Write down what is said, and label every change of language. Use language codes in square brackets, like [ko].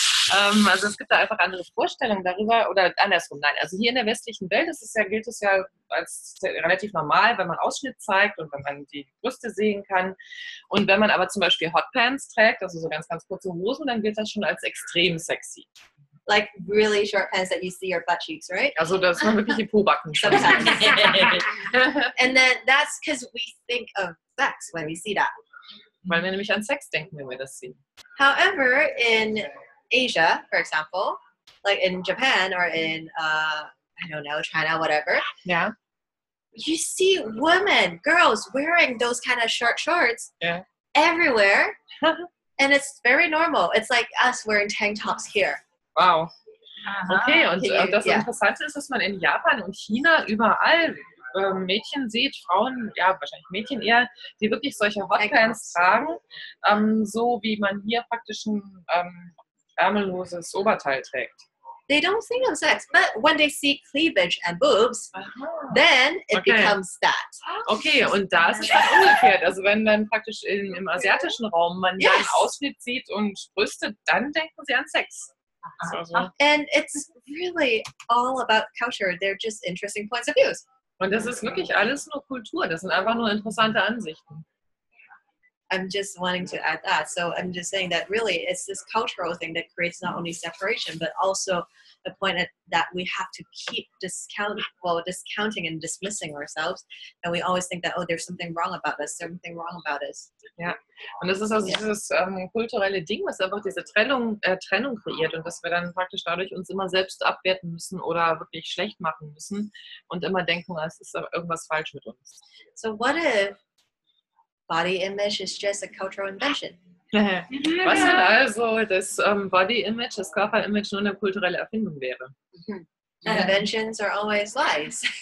[de] Also es gibt da einfach andere Vorstellungen darüber oder andersrum. Nein, also hier in der westlichen Welt gilt es ja als relativ normal, wenn man Ausschnitt zeigt und wenn man die Brüste sehen kann. Und wenn man aber zum Beispiel Hotpants trägt, also so ganz, ganz kurze Hosen, dann gilt das schon als extrem sexy. [en] Like really short pants that you see your butt cheeks, right? [de] Also dass man wirklich die Pobacken schon [en] Sometimes. And then that's because we think of sex when we see that. [de] Weil wir nämlich an Sex denken, wenn wir das sehen. [en] However, in Asia, for example, like in Japan or in, I don't know, China, whatever. Yeah. You see women, girls wearing those kind of short shorts everywhere. And it's very normal. It's like us wearing tank tops here. Wow. [de] Okay, und das Interessante ist, dass man in Japan und China überall Mädchen sieht, Frauen, ja wahrscheinlich Mädchen eher, die wirklich solche Hotpants tragen, so wie man hier praktisch ein ärmelloses Oberteil trägt. [en] They don't think of sex, but when they see cleavage and boobs, then it becomes that. [de] Okay, und da ist es dann umgekehrt. Also wenn dann praktisch im asiatischen Raum man dann Ausschnitt sieht und Brüste, dann denken sie an Sex. Also. [en] And it's really all about culture. They're just interesting points of views. [de] Und das ist wirklich alles nur Kultur. Das sind einfach nur interessante Ansichten. [en] I'm just wanting to add that. So I'm just saying that really it's this cultural thing that creates not only separation, but also the point that we have to keep discounting and dismissing ourselves. And we always think that, oh, there's something wrong about us. There's something wrong about us. [de] Ja, und das ist also dieses kulturelle Ding, was einfach diese Trennung kreiert und dass wir dann praktisch dadurch uns immer selbst abwerten müssen oder wirklich schlecht machen müssen und immer denken, es ist irgendwas falsch mit uns. [en] So what if body image is just a cultural invention? [de] Was denn also das Body Image, das Körperimage nur eine kulturelle Erfindung wäre? [en] Inventions are always lies.